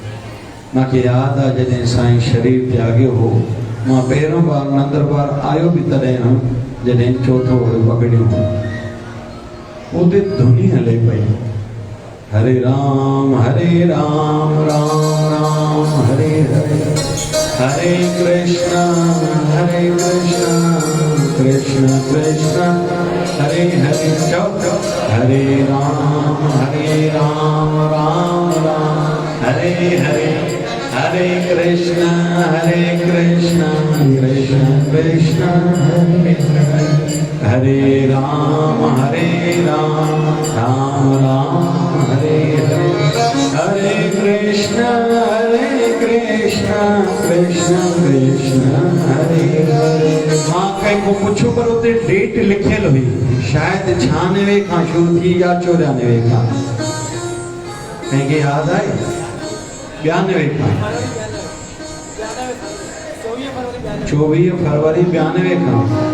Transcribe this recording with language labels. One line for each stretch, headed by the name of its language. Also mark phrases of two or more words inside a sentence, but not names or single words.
Sindhi: मूंखे यादि आहे जॾहिं साईं शरीर त्याॻियो हो, मां पहिरियों बार नंदरबार आयो बि तॾहिं हुयुमि जॾहिं चौथो पकड़ियो हो। उते धुनी हले पई,
Sanskrit: हरे राम राम राम हरे हरे, हरे कृष्ण कृष्ण कृष्ण हरे हरे। हरे राम राम राम हरे हरे, हरे कृष्ण कृष्ण कृष्ण हरे राम राम राम हरे हरे, हरे कृष्ण कृष्ण कृष्ण हरे हरे।
Sindhi: मां कंहिंखो पुछो पर उते डेट लिखियल हुई, शायद 96 खां शुरू थी या 94 खां, कंहिंखे यादि आहे? 92 खां, 24 फरवरी 92 खां।